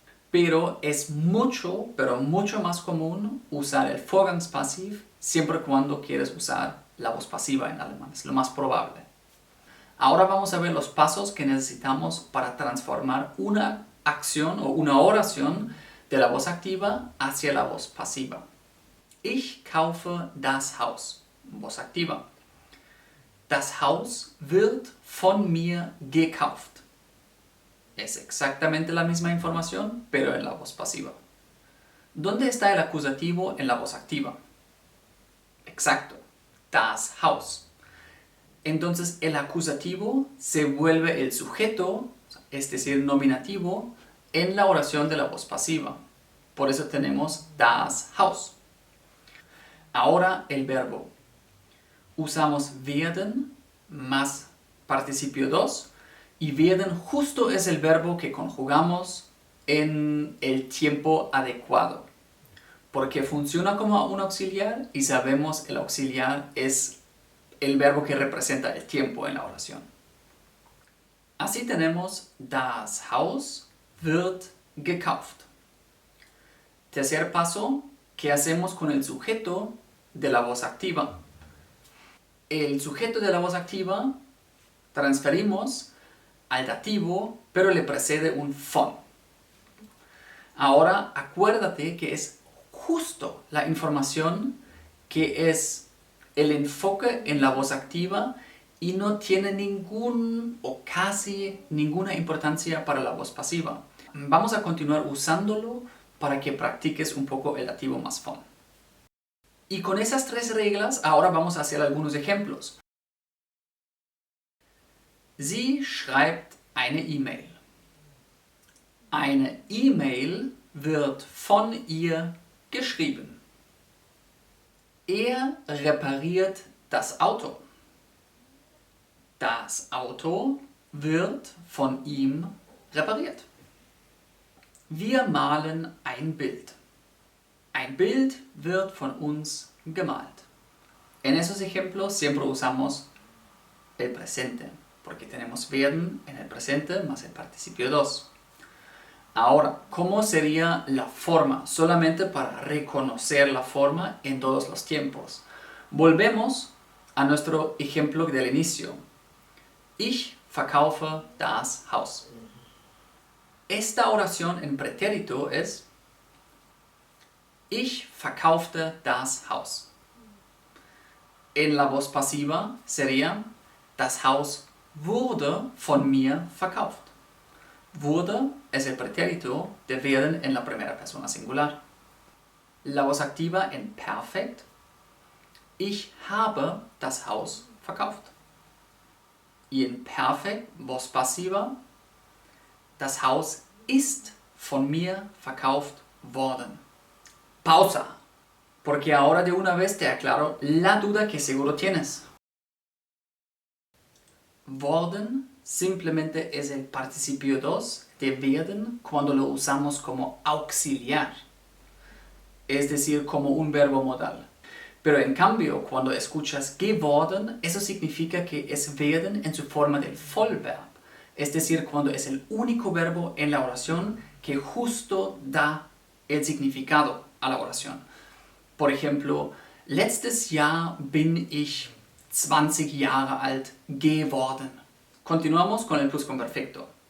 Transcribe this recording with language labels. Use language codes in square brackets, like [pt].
[es] Pero es pero mucho más común usar el Vorgangspassiv siempre cuando quieres usar la voz pasiva en alemán. Es lo más probable. Ahora vamos a ver los pasos que necesitamos para transformar una acción o una oración de la voz activa hacia la voz pasiva. [de] Ich kaufe das Haus. [es] Voz activa. [de] Das Haus wird von mir gekauft. [es] Es exactamente la misma información, pero en la voz pasiva. ¿Dónde está el acusativo en la voz activa? Exacto, [de] das Haus. [es] Entonces el acusativo se vuelve el sujeto, es decir, nominativo, en la oración de la voz pasiva. Por eso tenemos [de] das Haus. [es] Ahora el verbo. Usamos werden más participio 2 y werden justo es el verbo que conjugamos en el tiempo adecuado. Porque funciona como un auxiliar y sabemos el auxiliar es el verbo que representa el tiempo en la oración. Así tenemos [de] das Haus wird gekauft. [es] Tercer paso, ¿qué hacemos con el sujeto de la voz activa? El sujeto de la voz activa transferimos al dativo, pero le precede un von. Ahora acuérdate que es justo la información que es el enfoque en la voz activa y no tiene ningún o casi ninguna importancia para la voz pasiva. Vamos a continuar usándolo para que practiques un poco el dativo más von. Y con esas tres reglas, ahora vamos a hacer algunos ejemplos. [de] Sie schreibt eine E-Mail. Eine E-Mail wird von ihr geschrieben. Er repariert das Auto. Das Auto wird von ihm repariert. Wir malen ein Bild. Ein Bild wird von uns gemalt. [es] En esos ejemplos siempre usamos el presente, porque tenemos werden en el presente más el participio 2. Ahora, ¿cómo sería la forma? Solamente para reconocer la forma en todos los tiempos. Volvemos a nuestro ejemplo del inicio. [de] Ich verkaufe das Haus. [es] Esta oración en pretérito es [de] Ich verkaufte das Haus. [es] En la voz pasiva sería [de] Das Haus wurde von mir verkauft. [es] Wurde es el pretérito de werden en la primera persona singular. La voz activa en perfekt. [de] Ich habe das Haus verkauft. [es] Y en Perfekt, voz pasiva, [de] das Haus ist von mir verkauft worden. [es] Pausa, porque ahora de una vez te aclaro la duda que seguro tienes. Worden simplemente es el participio 2 de werden cuando lo usamos como auxiliar, es decir, como un verbo modal. Pero en cambio, cuando escuchas geworden, eso significa que es werden en su forma del Vollverb, es decir, cuando es el único verbo en la oración que justo da el significado a la oración. Por ejemplo, [de] letztes Jahr bin ich 20 Jahre alt geworden. [es] Continuamos con el pluscuamperfecto.